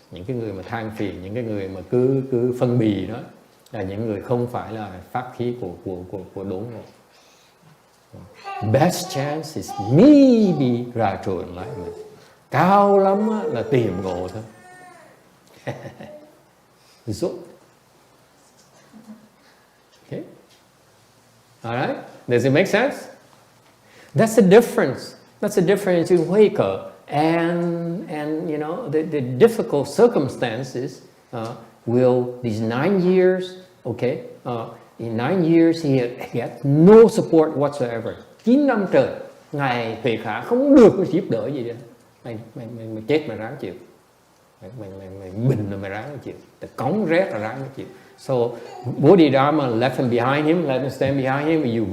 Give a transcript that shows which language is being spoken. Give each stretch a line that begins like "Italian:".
Vietnamese: Những cái người mà than phiền, những cái người mà cứ phân bì đó là những người không phải là pháp khí của đốn ngộ.
English: Best chance is maybe gradual enlightenment.
Vietnamese: Cao lắm là tìm ngộ thôi. Rốt.
English: Okay. All right. Does it make sense? That's the difference. That's the difference in Huike and the difficult circumstances these 9 years. Okay. In 9 years he gets no support whatsoever.
Vietnamese: 9 năm trời ngài Huệ Khả không được giúp đỡ gì hết. Mày chết mày ráng chịu. Mày bình là mày ráng chịu. Mày cống rét là ráng chịu.
English: So Bodhidharma left him behind him, let him stand behind him.